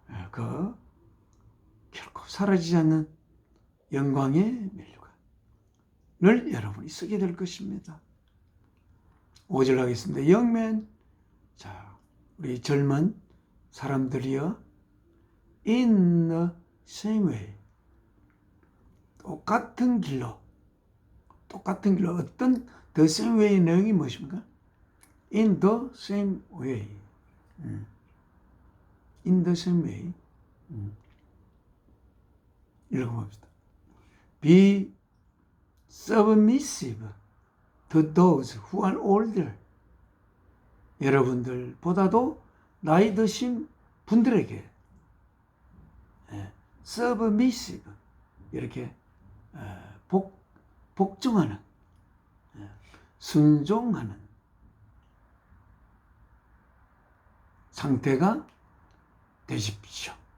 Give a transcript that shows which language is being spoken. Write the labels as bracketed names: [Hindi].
[Korean] 그 결코 사라지지 않는 영광의 면류관을 여러분이 쓰게 될 것입니다. 5절 하겠습니다. 영면, 자, 우리 젊은 사람들이여, [English] in the same way, [Korean] 똑같은 길로 어떤 the same way의 내용이 무엇입니까? [English] in the same way, in the same way, [Korean] 읽어봅시다. [English] Be submissive to those who are older. [Korean] 여러분들보다도 나이 드신 분들에게 submissive, 이렇게 복종하는, 순종하는 상태가 되십시오.